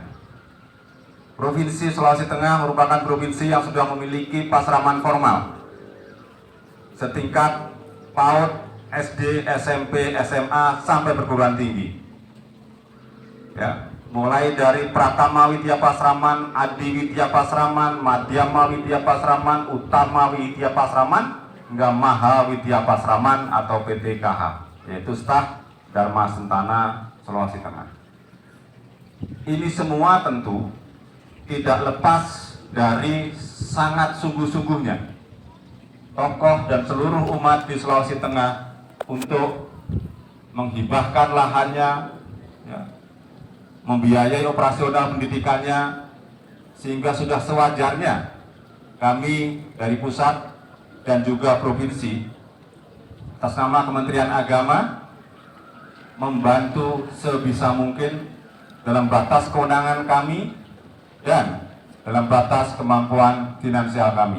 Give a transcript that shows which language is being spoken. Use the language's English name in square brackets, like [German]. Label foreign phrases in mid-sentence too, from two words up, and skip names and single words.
[Indonesian] Provinsi Sulawesi Tengah merupakan provinsi yang sudah memiliki pasraman formal setingkat PAUD, SD, SMP, SMA, sampai perguruan tinggi. Ya, mulai dari Pratama Widya Pasraman, Adi Widya Pasraman, Madhyama Widya Pasraman, Utama Widya Pasraman, hingga Maha Widya Pasraman atau PTKH, yaitu Staf Dharma Sentana Sulawesi Tengah. Ini semua tentu tidak lepas dari sangat sungguh-sungguhnya tokoh dan seluruh umat di Sulawesi Tengah untuk menghibahkan lahannya, ya, membiayai operasional pendidikannya, sehingga sudah sewajarnya kami dari pusat dan juga provinsi atas nama Kementerian Agama membantu sebisa mungkin dalam batas kewenangan kami dan dalam batas kemampuan finansial kami.